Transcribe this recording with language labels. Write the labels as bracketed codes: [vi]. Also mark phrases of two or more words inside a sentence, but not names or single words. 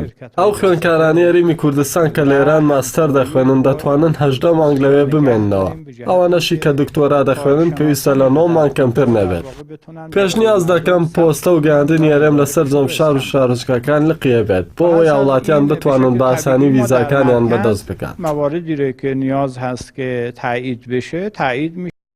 [ckb] ئەو خوێندکارانی هەرێمی کوردستان کە لە ئێران ماستەر دەخوێنن دەتوانن 18 مانگ لەوێ بمێننەوە. ئەوانەشی کە دکتۆرا دەخوێنن پێویستە لە 9 مانگ کەمتر نەبێت. پێشنیاز دەکەم پۆستە و گەاندنی هەرێم لەسەر جەمشار و شارۆچکەکان لقیە بێت بۆ ئەوەی وڵاتیان بتوانن بە ئاسانی ڤیزاکانیان بەدەست بکات. [fa] مواردی رو که نیاز هست که تایید بشه تایید میشه.